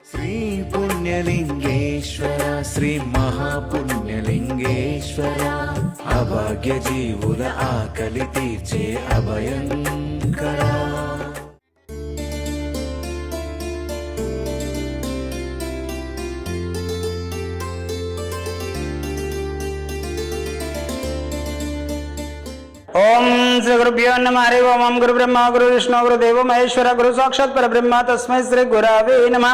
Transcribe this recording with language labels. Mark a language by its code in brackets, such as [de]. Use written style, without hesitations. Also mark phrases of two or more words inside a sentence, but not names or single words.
[te] శ్రీ పుణ్యలింగేశ్వర శ్రీ మహాపుణ్యలింగేశ్వర అభాగ్య జీవుల ఆకలి తీర్చే అభయంకర. [sa] ओम श्री गुरुभ्यो नमः. हरि ओम. गुरु ब्रह्मा गुरु विष्णु गुरु देव महेश्वर गुरु साक्षात् परब्रह्म तस्मै श्री गुरवे नमः.